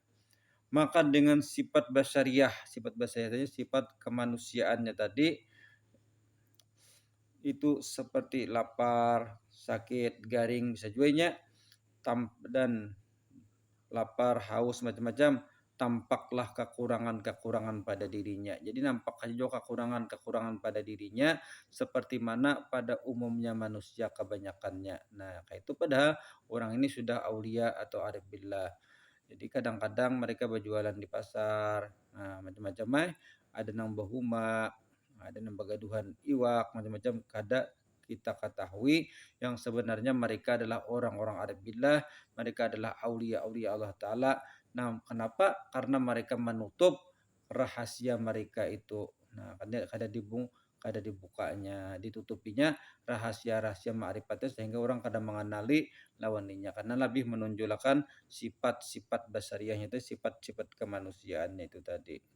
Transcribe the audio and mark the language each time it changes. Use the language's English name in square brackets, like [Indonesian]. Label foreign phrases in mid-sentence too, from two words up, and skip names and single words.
[Indonesian] Maka dengan sifat basyariah tadi, sifat kemanusiaannya tadi itu seperti lapar, sakit, garing bisa juga dan lapar, haus macam-macam, tampaklah kekurangan-kekurangan pada dirinya. Jadi nampak juga kekurangan-kekurangan pada dirinya seperti mana pada umumnya manusia kebanyakannya. Nah, kayak itu padahal orang ini sudah aulia atau [Arabic] عارف بالله. [Indonesian] Jadi kadang-kadang mereka berjualan di pasar, nah, macam-macam [Banjar] ada nang bahuma, ada nang bagaduhan iwak, [Indonesian] macam-macam kada kita ketahui yang sebenarnya mereka adalah orang-orang [Arabic] عارف بالله, [Indonesian] mereka adalah aulia-aulia [Arabic] الله تعالى. [Indonesian] Nah, kenapa? Karena mereka menutup rahasia mereka itu. Nah, [Banjar] kada dibukanya, [Indonesian] ditutupinya rahasia-rahasia ma'rifatnya sehingga [Banjar] orang kada mengenali lawaninya [Indonesian] karena lebih menonjolkan sifat-sifat basariahnya itu sifat-sifat kemanusiaannya itu tadi.